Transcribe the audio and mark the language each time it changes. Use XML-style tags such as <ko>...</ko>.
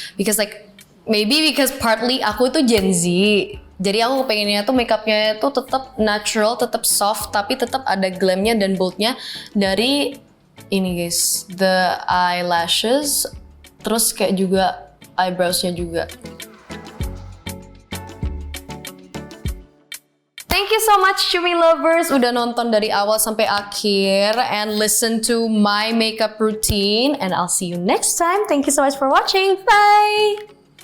<en>Because like, maybe because partly</en> <id>aku itu</id> <en>Gen Z.</en> <id>Jadi aku pengennya tuh makeupnya itu tetap natural, tetap soft, tapi tetap ada glamnya dan boldnya dari ini guys,</id> <en>the eyelashes,</en> <id>terus kayak juga eyebrows-nya juga.</id> <en>Thank you so much Cumi lovers</en> <id>udah nonton dari awal sampai akhir</id> <en>and listen to my makeup routine, and I'll see you next time. Thank you so much for watching. Bye!</en>